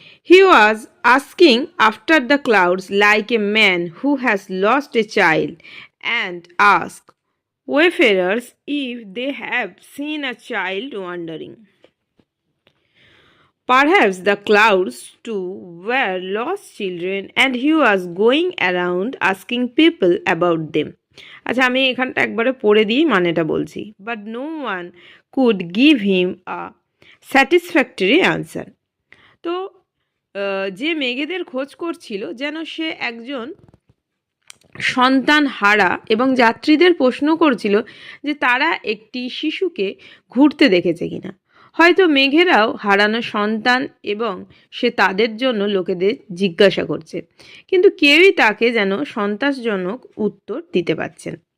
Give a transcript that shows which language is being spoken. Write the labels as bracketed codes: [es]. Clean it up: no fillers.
[en] He was asking after the clouds like a man who has lost a child and asked wayfarers if they have seen a child wandering. Perhaps the clouds too were lost children and he was going around asking people about them. [bn] আচ্ছা, আমি এখানটা একবারে পড়ে দিয়ে মানেটা বলছি। [en] But no one could give him a satisfactory answer. [bn] তো যে মেঘেদের খোঁজ করছিল যেন সে একজন সন্তান হারা এবং যাত্রীদের প্রশ্ন করছিল যে তারা একটি শিশুকে ঘুরতে দেখেছে কিনা। হয়তো মেঘেরাও হারানো সন্তান এবং সে তাদের জন্য লোকেদের জিজ্ঞাসা করছে, কিন্তু কেউই তাকে যেন সন্তাসজনক উত্তর দিতে পারছেন।